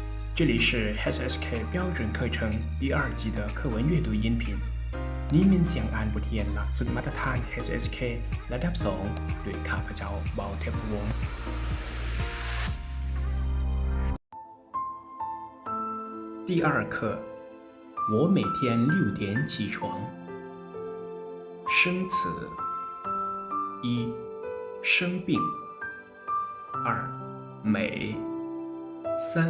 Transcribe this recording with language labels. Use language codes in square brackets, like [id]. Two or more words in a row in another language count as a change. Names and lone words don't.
[zh] 这里是 HSK 標準課程第2季的課文閱讀音頻 [th] นี้เป็นเสียงอ่านบทเรียนหลักสูตรมาตรฐาน HSK ระดับ2โดยข้าพเจ้าเบาเทพวงศ์ [zh] 第2課我每天6點起床生詞1生病2美3